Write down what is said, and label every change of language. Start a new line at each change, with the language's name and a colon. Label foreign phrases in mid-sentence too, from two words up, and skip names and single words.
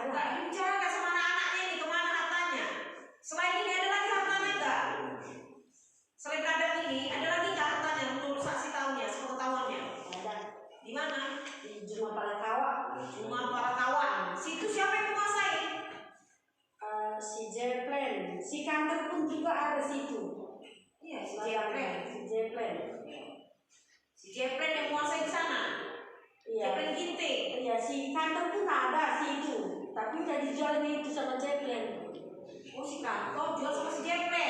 Indonesian: Enggak dibicarakan sama anak-anaknya ini kemana hartanya. Selain ini ada lagi hartanya enggak? Selain ladang ini ada lagi enggak hartanya menurut saksi tahunya, sepengetahuannya? Ada Di mana? di Juma Palakawa. Cuma para kawan. Situ siapa yang menguasai? Si Jeplen. Si kantor pun juga ada situ. Iya, si Jeplen. Si Jeplen. Si Jeplen yang menguasai di sana. Iya. Jeplen Ginting. Iya, si kantor pun ada situ. Tapi udah dijual itu sama Jeplen. Oh, si kantor jual sama si Jeplen.